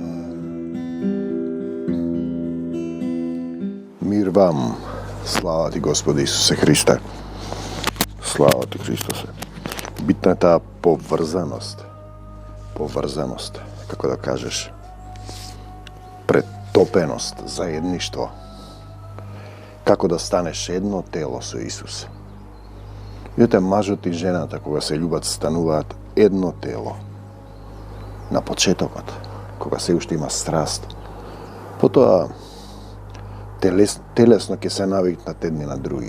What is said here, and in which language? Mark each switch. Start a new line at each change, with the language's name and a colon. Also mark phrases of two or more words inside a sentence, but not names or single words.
Serbian: Mir vam, slava ti Gospodi Isuse Hriste, slava ti Hristose.
Macedonian: Битна је та поврзаност, како да кажеш, претопеност, заедништво. Како да станеш едно тело со Исус. Видите, мажот и жената, кога се љубат, стануваат едно тело. На почетокот, кога се уште има страст. Потоа, телесно ќе се навикнат едни на други.